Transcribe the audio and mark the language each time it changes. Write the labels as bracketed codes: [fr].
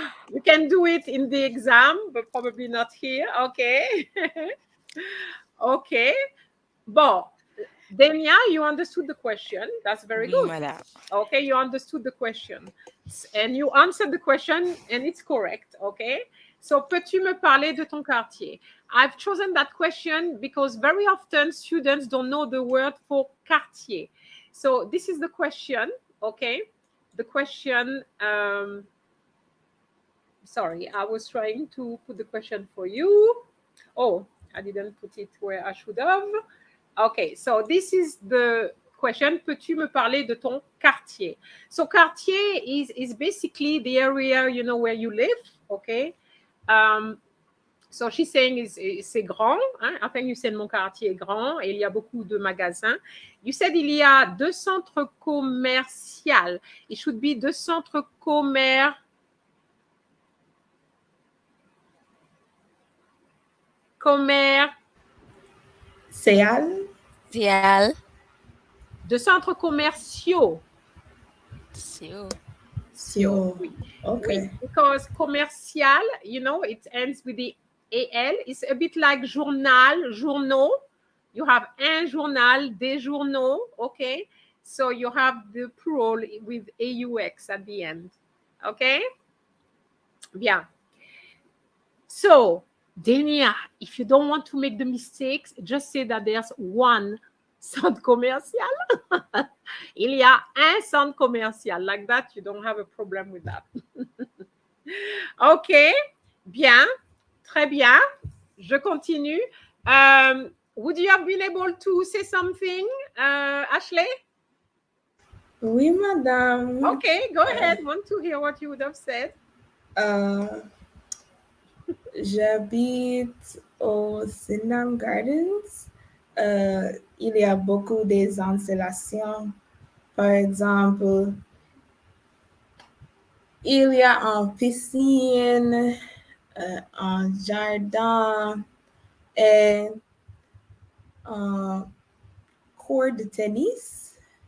[en] You can do it in the exam, but probably not here. Okay. Okay. Bon, Denia, you understood the question. That's very [fr] oui, [en] good. [fr] madame. [en] Okay, you understood the question. And you answered the question and it's correct. Okay. [fr] So, peux-tu me parler de ton quartier? [en] I've chosen that question because very often students don't know the word for quartier. So, this is the question. Okay. The question, sorry, I was trying to put the question for you. Oh, I didn't put it where I should have. Okay, so this is the question. [fr] Peux-tu me parler de ton quartier? [en] So quartier is basically the area, you know, where you live, okay? So she's saying [fr] c'est grand. Hein? [en] I think you said [fr] mon quartier est grand et il y a beaucoup de magasins. [en] You said [fr] il y a 2 centres commerciaux. [en] It should be [fr] 2 centres commerciaux. Seal. De centres commerciaux. Sio. Oui. [en] Okay. Oui, because commercial, you know, it ends with the AL. It's a bit like journal, journaux. You have [fr] un journal, des journaux, [en] okay? So you have the plural with AUX at the end, okay? Bien. So, Denia, if you don't want to make the mistakes, just say that there's one centre commercial. [fr] Il y a un centre commercial. Like that, you don't have a problem with that. OK, bien, très bien. Je continue. [en] Would you have been able to say something, Ashley? [fr] Oui, madame. [en] Okay, go ahead. Want to hear what you would have said. [fr] J'habite au Sydenham Gardens. Il y a beaucoup d'installations. Par exemple, il y a une piscine, un jardin et un court de tennis.